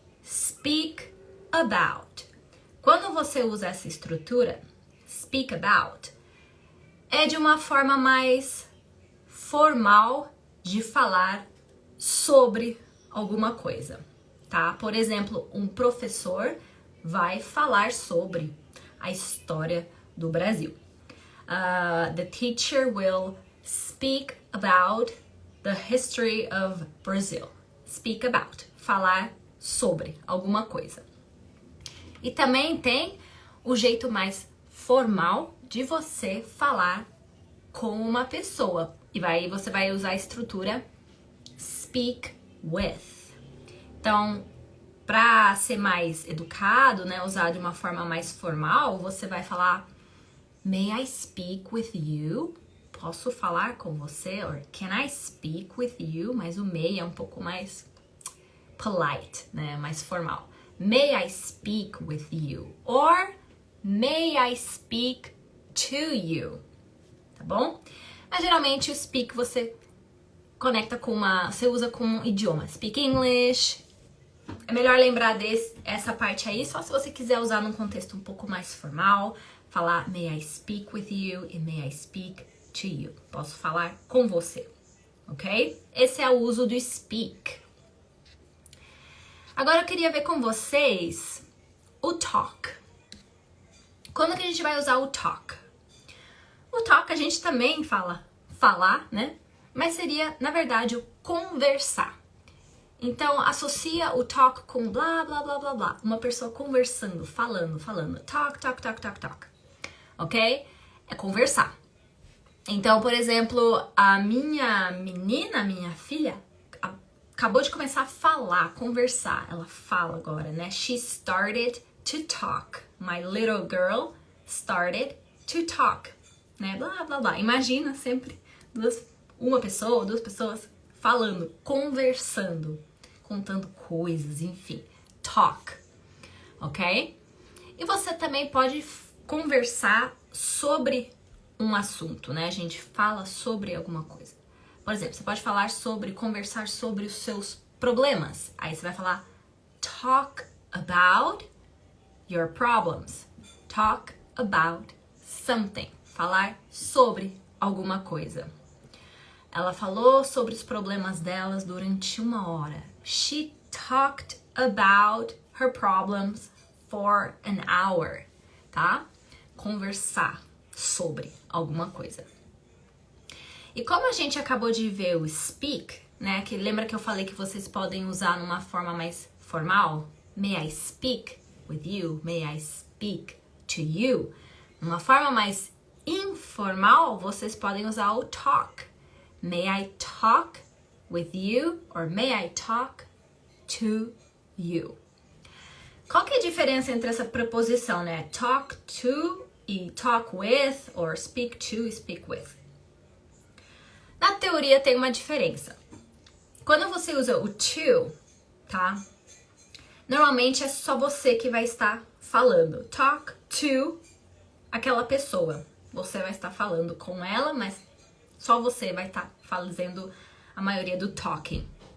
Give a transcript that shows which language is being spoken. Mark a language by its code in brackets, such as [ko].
[pt] Speak about. Quando você usa essa estrutura, speak about, é de uma forma mais formal de falar sobre alguma coisa, tá? Por exemplo, um professor vai falar sobre a história do Brasil. [en] The teacher will speak about the history of Brazil. Speak about. [pt] Falar sobre alguma coisa. E também tem o jeito mais formal de você falar com uma pessoa. E você vai usar a estrutura speak with. Então, para ser mais educado, né, usar de uma forma mais formal, você vai falar [en] May I speak with you? [pt] Posso falar com você? [en] Or can I speak with you? [pt] Mas o may é um pouco mais polite, né? Mais formal. [en] May I speak with you? Or may I speak to you? [pt] Tá bom? Mas geralmente o speak você conecta você usa com um idioma. Speak English. É melhor lembrar essa parte aí, só se você quiser usar num contexto um pouco mais formal. Falar [en] may I speak with you e may I speak to you. [pt] Posso falar com você, ok? Esse é o uso do speak. Agora eu queria ver com vocês o talk. Quando que a gente vai usar o talk? O talk a gente também fala falar, né? Mas seria, na verdade, o conversar. Então, associa o talk com blá, blá, blá, blá, blá. Uma pessoa conversando, falando. Talk, talk, talk, talk, talk. Ok? É conversar. Então, por exemplo, a minha menina, minha filha, acabou de começar a falar, conversar. Ela fala agora, né? [en] She started to talk. My little girl started to talk. [pt] Né? Blá, blá, blá. Imagina sempre uma pessoa, duas pessoas falando, conversando, contando coisas, enfim. Talk. Ok? E você também pode conversar sobre um assunto, né? A gente fala sobre alguma coisa. Por exemplo, você pode conversar sobre os seus problemas. Aí você vai falar [en] talk about your problems. Talk about something. [pt] Falar sobre alguma coisa. Ela falou sobre os problemas delas durante 1 hora. [en] She talked about her problems for an hour, tá? [pt] Conversar sobre alguma coisa. E como a gente acabou de ver o speak, né? Que lembra que eu falei que vocês podem usar numa forma mais formal? [en] May I speak with you? May I speak to you? [pt] Numa forma mais informal, vocês podem usar o talk. [en] May I talk with you? Or may I talk to you? [pt] Qual que é a diferença entre essa preposição, né? [en] Talk to e talk with, or speak to e speak with. [pt] Na teoria tem uma diferença. Quando você usa o to, tá? Normalmente é só você que vai estar falando. Talk to aquela pessoa. Você vai estar falando com ela, mas só você vai estar fazendo a maioria do talking.